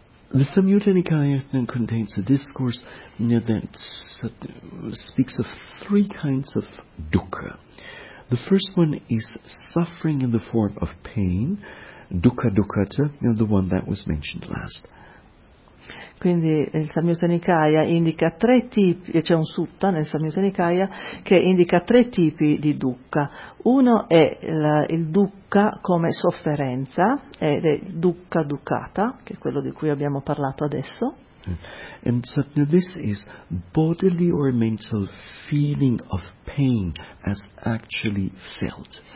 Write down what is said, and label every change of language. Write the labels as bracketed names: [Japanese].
[English] The Samyutta Nikaya then contains a discourse that speaks of three kinds of dukkha. The first one is suffering in the form of pain, dukkha dukkata, the one that was mentioned last. [Italian] Quindi il Samyutta Nikaya indica tre tipi, c'è un sutta nel Samyutta Nikaya che indica tre tipi di dukkha. Uno è il dukkha come sofferenza, ed è il dukkha dukkata, che è quello di cui abbiamo parlato adesso. [English] And so this is bodily or mental feeling of pain as actually felt.